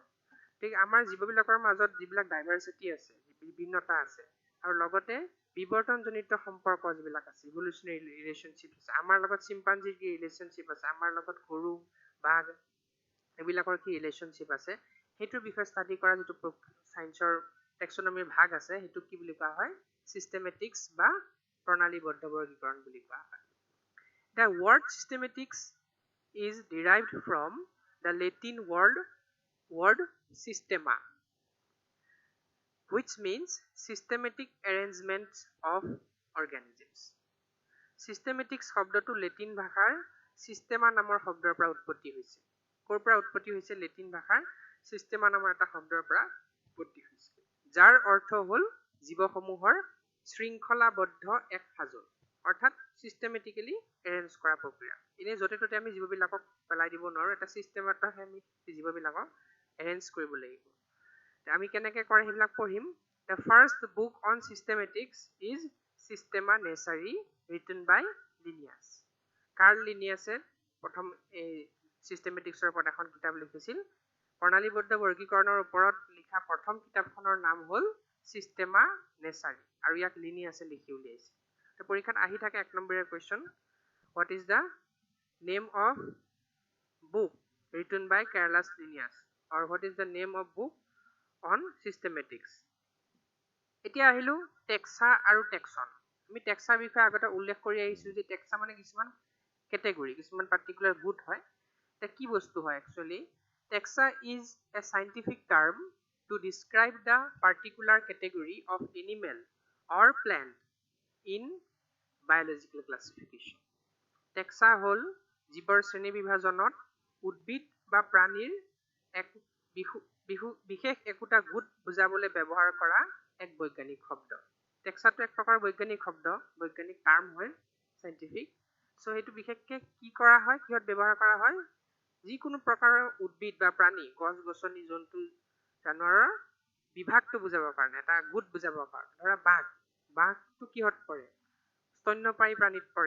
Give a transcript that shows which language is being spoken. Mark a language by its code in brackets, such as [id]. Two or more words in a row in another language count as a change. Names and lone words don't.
[as] গতিকে আমাৰ জীৱবিলাকৰ মাজত যিবিলাক ডাইভাৰ্চিটি আছে, বিভিন্নতা আছে, আৰু লগতে বিবৰ্তনজনিত সম্পৰ্ক যিবিলাক আছে [en] evolutionary relationship [as] আছে আমাৰ লগত চিম্পাঞ্জিৰ কি ৰিলেশ্যনশ্বিপ আছে আমাৰ লগত গৰু বাঘ এইবিলাকৰ কি ৰিলেশ্যনশ্বিপ আছে সেইটোৰ বিষয়ে ষ্টাডি কৰা যিটো সায়েন্সৰ টেক্সনমিৰ ভাগ আছে সেইটো কি বুলি কোৱা হয় সিস্টেমেটিক্স বা প্ৰণালীবদ্ধ বৰ্গীকৰণ বুলি কোৱা হয় [en] The word systematics is derived from the Latin word systema, which means systematic arrangement of organisms. [as] Systematics শব্দটো লেটিন ভাষাৰ systema নামৰ শব্দৰ পৰা উৎপত্তি হৈছে কৰ পৰা উৎপত্তি হৈছে লেটিন ভাষাৰ systema নামৰ এটা শব্দৰ পৰা উৎপত্তি হৈছে যাৰ অৰ্থ হ'ল জীৱসমূহৰ শৃংখলাবদ্ধ এক সাজোন অৰ্থাৎ [en] systematically arrange [as] কৰা প্ৰক্ৰিয়া এনে যতে ততে আমি জীৱবিলাকক পেলাই দিব নোৱাৰো এটা system এটাহে আমি জীৱবিলাকক arrange কৰিব লাগিব আমি কেনেকৈ কৰে সেইবিলাক পঢ়িম [en] The first book on systematics is Systema Naturae written by Linnaeus [as] Carl Linnaeus প্ৰথম এই systematicsৰ ওপৰত এখন কিতাপ লিখিছিল প্ৰণালীবদ্ধ বৰ্গীকৰণৰ ওপৰত লিখা প্ৰথম কিতাপখনৰ নাম হ'ল Systema Naturae আৰু ইয়াক Linnaeus লিখি উলিয়াইছে তো পৰীক্ষাত আহি থাকে এক নম্বৰৰ কোৱেশ্চন [en] What is the name of book written by Carolus Linnaeus or what is the name of book on systematics [as] এতিয়া আহিলো টেক্সা আৰু টেক্সন আমি টেক্সা বিষয়ে আগতে উল্লেখ কৰি আহিছো যে টেক্সা মানে কিছুমান ক্যাটেগৰি কিছুমান পাৰ্টিকুলাৰ গুড হয় এটা কি বস্তু হয় [en] actually taxa is a scientific term to describe the particular category of animal or plant in biological classification [as] টেক্সা হল জীৱৰ শ্ৰেণী বিভাজনত উদ্ভিদ বা প্ৰাণীৰ এক বিশেষ একোটা গুড বুজাবলৈ ব্যৱহাৰ কৰা এক বৈজ্ঞানিক শব্দ টেক্সাটো এক প্ৰকাৰ বৈজ্ঞানিক শব্দ বৈজ্ঞানিক টাৰ্ম হয় সাইন্টিফিক সো হেতু বিশেষকে কি কৰা হয় কিহত ব্যৱহাৰ কৰা হয় যিকোনো প্ৰকাৰৰ উদ্ভিদ বা প্ৰাণী গছ গছনি জন্তু জানোৱাৰৰ বিভাগটো বুজাবৰ কাৰণে এটা গুড বুজাবৰ কাৰণে ধৰা বাঘটো কিহত পৰে স্তন্যপায়ী প্ৰাণীত পৰে